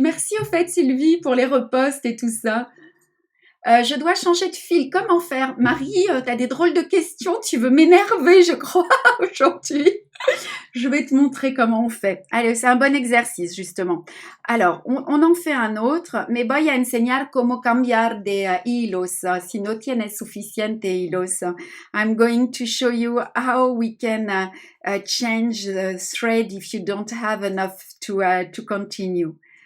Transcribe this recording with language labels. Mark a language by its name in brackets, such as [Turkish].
[French] Merci au fait, Sylvie, pour les reposts et tout ça. Je dois changer de fil. Comment faire? Marie, t'as des drôles de questions. Tu veux m'énerver, je crois, aujourd'hui. Je vais te montrer comment on fait. Allez, c'est un bon exercice, justement. Alors, on en fait un autre. [Spanish] Me voy a enseñar cómo cambiar de hilos. Si no tienes suficiente hilos. [English] I'm going to show you how we can change the thread if you don't have enough to continue.